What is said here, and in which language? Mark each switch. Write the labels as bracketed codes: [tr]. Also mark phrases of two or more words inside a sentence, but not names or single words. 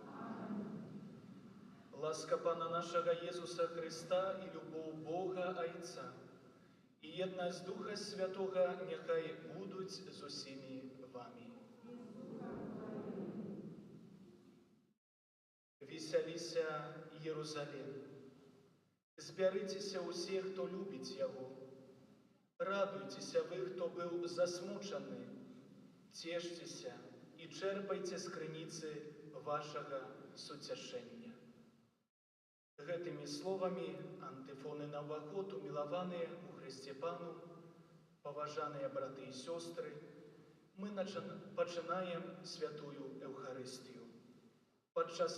[uk] Ласка Пана нашого Єсуса Христа і любов Бога Отця, і єдність Духа Святого нехай будуть з усіми вами. Веселіся, Єрусалим, [be] збярыцеся усе, хто любіць яго. Радуйцеся вы, хто быў засмучаны, цешцеся і чэрпайце з крыніцы вашага суцяшэння. Гэтымі словамі антыфоны на ўваход умілаваныя у Хрысце Пану, паважаныя браты і сёстры, мы пачынаем святую Эўхарыстыю, падчас